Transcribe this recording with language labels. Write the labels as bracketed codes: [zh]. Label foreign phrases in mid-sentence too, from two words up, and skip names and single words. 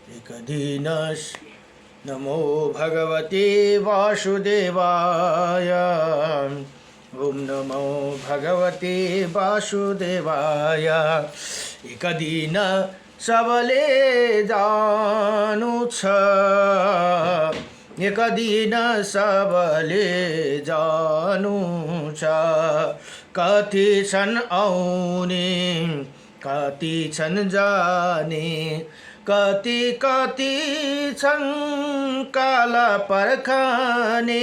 [sa] एकदिनस् नमो भगवते वासुदेवाय। ओम नमो भगवते वासुदेवाय। [ne] एक दिन सबले जानु छ, एक दिन सबले जानु छ। कति छन् आउने कति छन् जाने, कति कति छन् काल पर्खने।